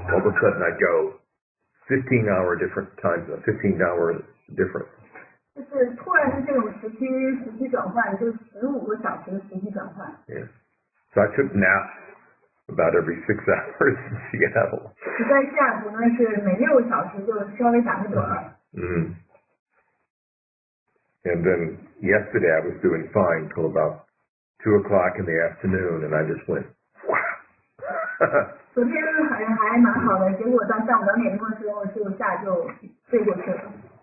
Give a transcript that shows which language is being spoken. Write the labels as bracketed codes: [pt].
[en] All of a sudden I go 15-hour different time zone, 15-hour difference. [zh] 就是突然是这种时区转换，就是15个小时的时区转换。 [en] Yeah. So I took naps about every 6 hours in Seattle. [zh] 在西雅图呢，是每6个小时就稍微打个盹。 Mm. [en] And then yesterday I was doing fine till about 2 o'clock in the afternoon, and I just went, wow. [zh] 昨天还蛮好的，结果到下午2点钟的时候就睡过去了。